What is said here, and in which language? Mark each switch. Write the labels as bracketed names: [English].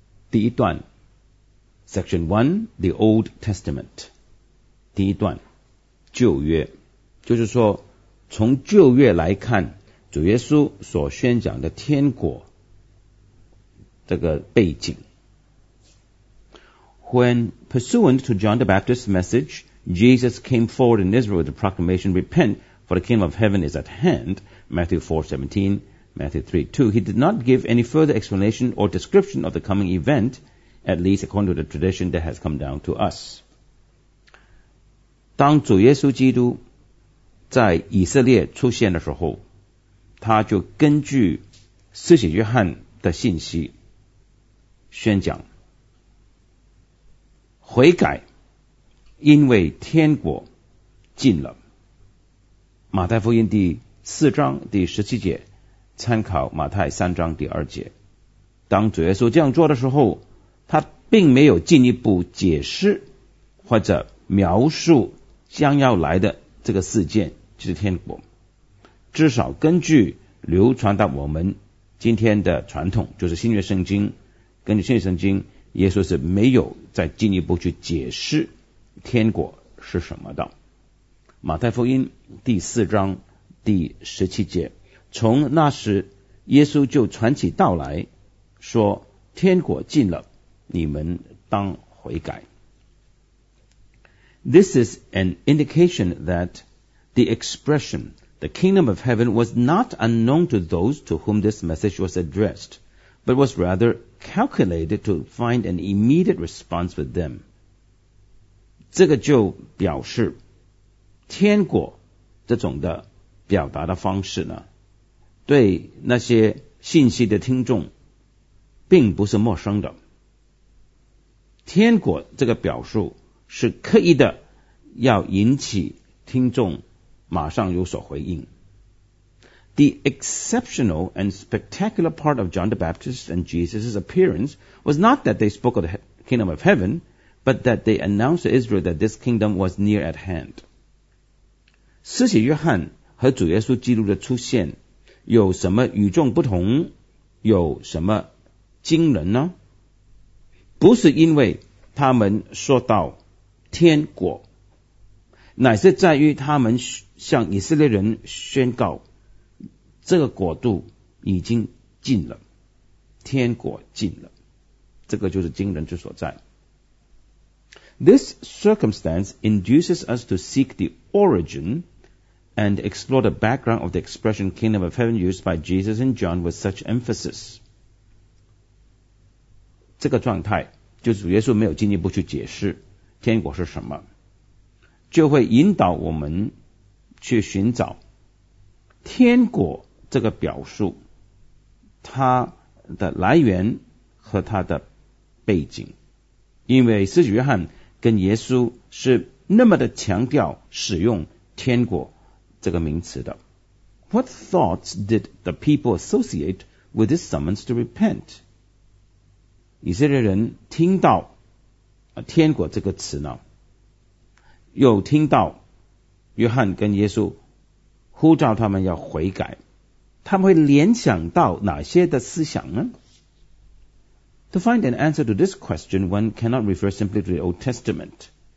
[Chinese] 第一段 [English] Section 1, The Old Testament. [Chinese] 第一段，旧约，就是说，从旧约来看，主耶稣所宣讲的天国，这个背景。 [English] When pursuant to John the Baptist's message, Jesus came forward in Israel with the proclamation, Repent, for the kingdom of heaven is at hand, Matthew 4:17, Matthew 3:2, he did not give any further explanation or description of the coming event,at least according to the tradition that has come down to us. [Chinese] 当主耶稣基督在以色列出现的时候，他就根据施洗约翰的信息宣讲，悔改，因为天国近了。马太福音第四章第十七节，参考马太三章第二节。当主耶稣这样做的时候，他并没有进一步解释或者描述将要来的这个事件，就是天国。至少根据流传到我们今天的传统，就是新约圣经，根据新约圣经，耶稣是没有再进一步去解释天国是什么的。马太福音第四章第十七节，从那时耶稣就传起道来说，天国近了，你们当悔改。 [English] This is an indication that the expression the kingdom of heaven was not unknown to those to whom this message was addressed, but was rather calculated to find an immediate response with them. [Chinese] 这个就表示天国这种的表达的方式呢，对那些信息的听众并不是陌生的。天国这个表述是刻意的要引起听众马上有所回应。 [English] The exceptional and spectacular part of John the Baptist and Jesus' appearance was not that they spoke of the kingdom of heaven, but that they announced to Israel that this kingdom was near at hand. [Chinese] 施洗约翰和主耶稣基督的出现有什么与众不同，有什么惊人呢？不是因为他们说到天国，乃是在于他们向以色列人宣告这个国度已经近了，天国近了。这个就是惊人之所在。 [English] This circumstance induces us to seek the origin and explore the background of the expression kingdom of heaven used by Jesus and John with such emphasis. [Chinese] 这个状态就是主耶稣没有进一步去解释天国是什么，就会引导我们去寻找天国这个表述它的来源和它的背景。因为施洗约翰跟耶稣是那么的强调使用天国这个名词的。 [English] What thoughts did the people associate with this summons to repent? [Chinese] 以色列人听到天国这个词呢，又听到约翰跟耶稣呼召他们要悔改，他们会联想到哪些的思想呢？ [English] To find an answer to this question, one cannot refer simply to the Old Testament.